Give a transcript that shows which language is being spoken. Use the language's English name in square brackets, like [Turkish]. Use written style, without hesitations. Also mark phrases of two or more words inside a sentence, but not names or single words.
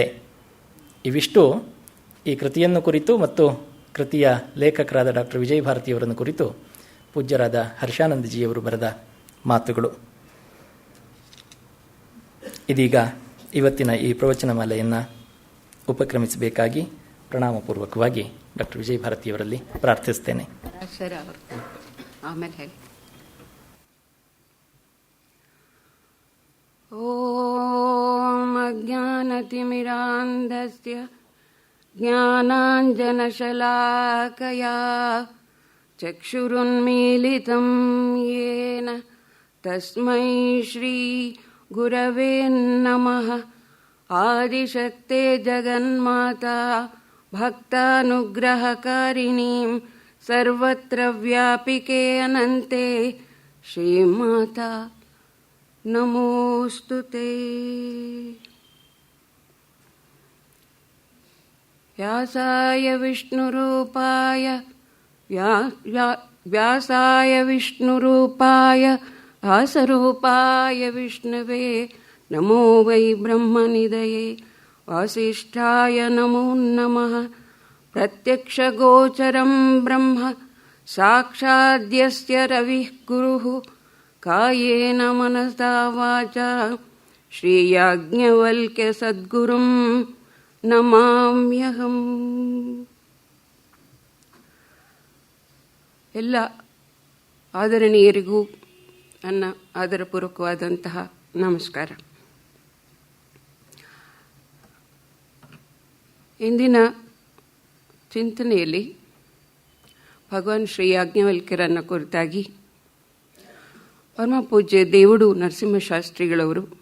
[Kannada] ಇವಿಷ್ಟು ಈ ಕೃತಿಯನ್ನು ಕುರಿತು ಮತ್ತು ಕೃತಿಯ ಲೇಖಕರಾದ ಡಾಕ್ಟರ್ ವಿಜಯ ಭಾರತಿಯವರನ್ನು ಕುರಿತು ಪೂಜ್ಯರಾದ ಹರ್ಷಾನಂದಜಿಯವರು ಬರೆದ ಮಾತುಗಳು. ಇದೀಗ ಇವತ್ತಿನ ಈ ಪ್ರವಚನ ಮಾಲೆಯನ್ನು ಉಪಕ್ರಮಿಸಬೇಕಾಗಿ ಪ್ರಣಾಮಪೂರ್ವಕವಾಗಿ ಡಾಕ್ಟರ್ ವಿಜಯ ಭಾರತಿಯವರಲ್ಲಿ ಪ್ರಾರ್ಥಿಸ್ತೇನೆ. [Sanskrit] ಓಂ ಅಜ್ಞಾನತಿಮಿರಾಂಧಸ್ಯ ಜ್ಞಾನಾಂಜನಶಲಾಕಯಾ ಚಕ್ಷುರುನ್ಮೀಲಿತಂ ಯೇನ ತಸ್ಮೈ ಶ್ರೀ ಗುರವೇ ನಮಃ. ಆದಿಶಕ್ತೆ ಜಗನ್ಮಾತಾ ಭಕ್ತಾನುಗ್ರಹಕಾರಿಣೀಂ ಸರ್ವತ್ರ ವ್ಯಾಪಿಕೆ ಅನಂತೆ ಶ್ರೀಮಾತಾ ನಮೋಸ್ತುತೇ. ವ್ಯಾಸಾಯ ವಿಷ್ಣುರೂಪಾಯ ವ್ಯಾಸರೂಪಾಯ ವಿಷ್ಣುವೇ ನಮೋ ವೈ ಬ್ರಹ್ಮನಿಧಯೇ. ವಾಸಿಷ್ಠಾಯ ನಮೋ ನಮಃ. ಪ್ರತ್ಯಕ್ಷಗೋಚರಂ ಬ್ರಹ್ಮ ಸಾಕ್ಷಾದ್ಯಸ್ಯ ರವಿಃ ಗುರುಃ ಕಾಯೇನ ಮನಸಾ ವಾಚಾ ಶ್ರೀಯಾಜ್ಞವಲ್ಕ್ಯ ಸದ್ಗುರುಂ ನಮಾಮ್ಯಹಂ. [Kannada] ಎಲ್ಲ ಆದರಣೀಯರಿಗೂ ನನ್ನ ಆದರಪೂರ್ವಕವಾದಂತಹ ನಮಸ್ಕಾರ. ಇಂದಿನ ಚಿಂತನೆಯಲ್ಲಿ ಭಗವಾನ್ ಶ್ರೀ ಯಾಜ್ಞವಲ್ಕ್ಯರನ್ನು ಕುರಿತಾಗಿ ಪರಮಪೂಜ್ಯ ದೇವುಡು ನರಸಿಂಹಶಾಸ್ತ್ರಿಗಳವರು